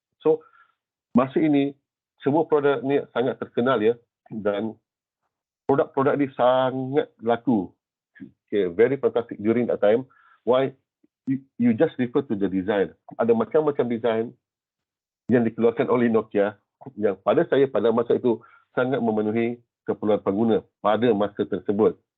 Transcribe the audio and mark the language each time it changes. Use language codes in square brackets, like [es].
[ms] So masa ini semua produk ni sangat terkenal dan produk-produk ni sangat laku. [en] Very fantastic during that time. Why? You just refer to the design. [ms] Ada macam-macam design yang dikeluarkan oleh Nokia yang pada masa itu sangat memenuhi keperluan pengguna pada masa tersebut.